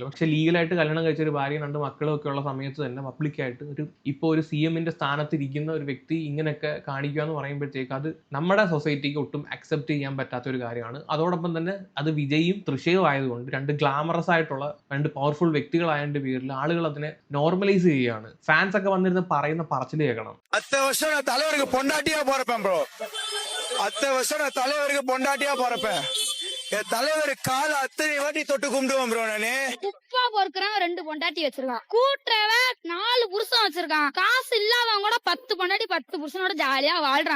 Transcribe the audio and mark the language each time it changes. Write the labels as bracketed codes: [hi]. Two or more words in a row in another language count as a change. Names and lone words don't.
[ml] പക്ഷെ ലീഗലായിട്ട് കല്യാണം കഴിച്ച ഒരു ഭാര്യയും 2 മക്കളും ഒക്കെ ഉള്ള സമയത്ത് തന്നെ പബ്ലിക്കായിട്ട് ഇപ്പോൾ ഒരു CMന്റെ സ്ഥാനത്തിരിക്കുന്ന ഒരു വ്യക്തി ഇങ്ങനെയൊക്കെ കാണിക്കുക എന്ന് പറയുമ്പോഴത്തേക്ക് അത് നമ്മുടെ സൊസൈറ്റിക്ക് ഒട്ടും അക്സെപ്റ്റ് ചെയ്യാൻ പറ്റാത്ത ഒരു കാര്യമാണ്. അതോടൊപ്പം തന്നെ അത് വിജയും തൃഷയും ആയതുകൊണ്ട് 2 ഗ്ലാമറസ് ആയിട്ടുള്ള 2 പവർഫുൾ വ്യക്തികളായതിന്റെ പേരിൽ ആളുകൾ അതിനെ നോർമലൈസ് ചെയ്യുകയാണ്. ഫാൻസ് ഒക്കെ വന്നിരുന്ന് പറയുന്ന പറച്ചിൽ കേൾക്കണം. [ta] அத்தனை வருஷம் நான் தலைவருக்கு பொண்டாட்டியா போறப்பேன். என் தலைவர் கால அத்தனை வாட்டி தொட்டு கும்பிடுவோம் ப்ரோ. நானு குப்பா பொறுக்கிறவன் 2 பொண்டாட்டி வச்சிருக்கான், கூட்டுறவன் 4 புருஷன் வச்சிருக்கான், காசு இல்லாதவங்க கூட 10 பொண்டாட்டி 10 புருஷனோட ஜாலியா வாழ்றாங்க.